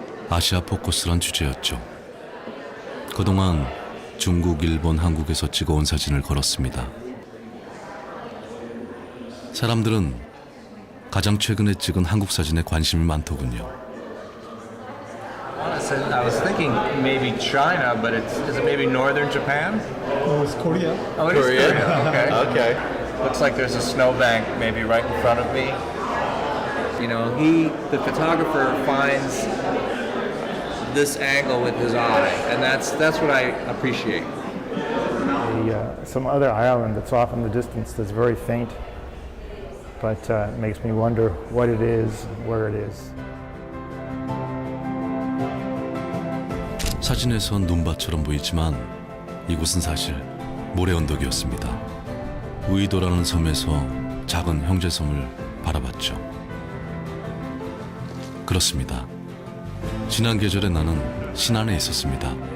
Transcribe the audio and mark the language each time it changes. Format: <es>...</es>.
<ko>아시아 포커스란 주제였죠. 그동안 중국, 일본, 한국에서 찍어온 사진을 걸었습니다. 사람들은 가장 최근에 찍은 한국 사진에 관심이 많더군요.</ko> <en>I was thinking maybe China, but is it maybe northern Japan? No, it's Korea. Oh, it is Korea. Okay. Okay. Looks like there's a snowbank maybe right in front of me. You know, the photographer finds this angle with his eye, and that's what I appreciate. Some other island that's off in the distance that's very faint, but it makes me wonder what it is, where it is.</en> <ko>사진에선 눈밭처럼 보이지만 이곳은 사실 모래 언덕이었습니다. 우이도라는 섬에서 작은 형제섬을 바라봤죠. 그렇습니다. 지난 계절에 나는 신안에 있었습니다.</ko>